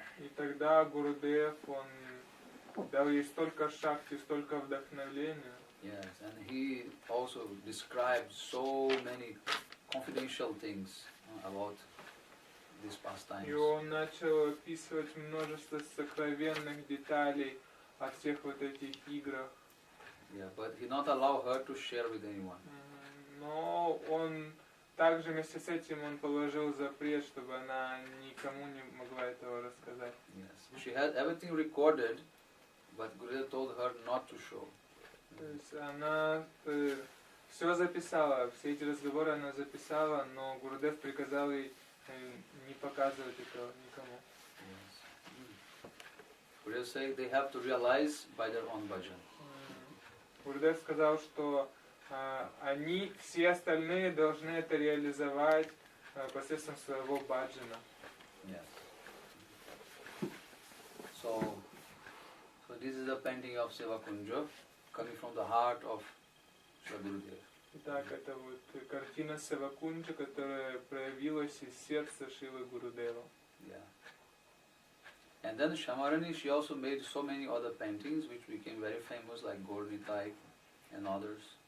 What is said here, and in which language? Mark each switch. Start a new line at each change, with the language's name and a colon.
Russian: И тогда Гурудев, он дал ей столько шакти, столько вдохновения.
English: Yes, and he also described so many confidential things about these pastimes.
Russian: И он начал описывать множество сокровенных деталей о всех вот этих играх.
English: Yeah, but he not allow her to share with anyone.
Russian: Но он также вместе с этим он положил запрет, чтобы она никому не могла этого рассказать.
English: Yes, she had everything recorded, but Gurudev told her not to show.
Russian: То есть она все записала, все эти разговоры она записала, но Гурудев приказал ей не показывать этого никому.
English: Yes. Gurudev said they have to realize by their own bhajan.
Russian: Гурудев сказал, что они, все остальные должны это реализовать посредством своего баджана.
English: Yes. So this is the painting of Seva Kunja coming from the heart of Shri Gurudev.
Russian: Итак, это вот картина Севакунджа, которая проявилась из сердца Шилы Гурудева.
English: Yeah. And then Shamarani, she also made so many other paintings which became very famous, like Gornitai and others.